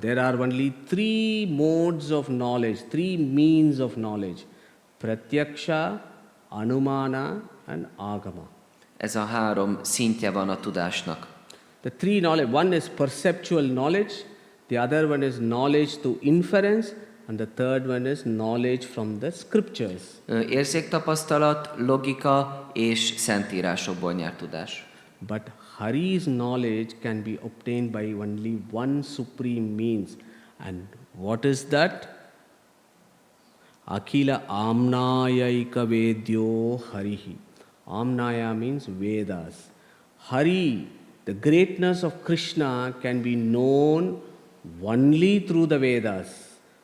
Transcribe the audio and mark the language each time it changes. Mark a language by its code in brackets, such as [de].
[en] There are only three modes of knowledge, three means of knowledge. [sa] Pratyaksha, Anumana and Agama. [hu] Ez a három szintje van a tudásnak. [en] The three knowledge, one is perceptual knowledge, the other one is knowledge through inference, and the third one is knowledge from the scriptures. [hu] Érzéktapasztalat, logika és szentírásokból nyert tudás. [en] But Hari's knowledge can be obtained by only one supreme means. And what is that? [sa] Akhila amnayaika vedyo harihi. [en] Amnaya means Vedas. Hari, the greatness of Krishna, can be known only through the Vedas.